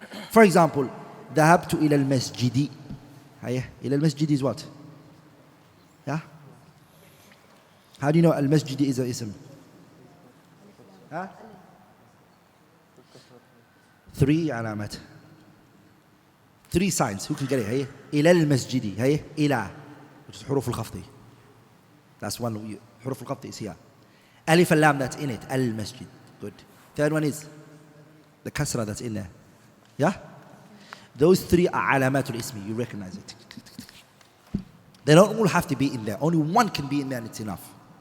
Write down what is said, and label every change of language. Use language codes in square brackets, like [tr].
[en] For example, [ar] ذهبت إلى المسجد. إلى المسجد [en] is what? Yeah? How do you know al-masjid is an ism? Huh? [ar] 3 علامات. [en] 3 signs. Who can get it? [ar] هي إلى المسجد. هي إلى, [en] which is [ar] حروف الخفض. [en] That's one. [ar] حروف الخفض [en] is here. Alif and lam, that's in it. Al-masjid. Good. Third one is the kasra that's in there. Yeah? Those 3 are alamatul ismi. You recognize it. They don't all have to be in there. Only one can be in there and it's enough.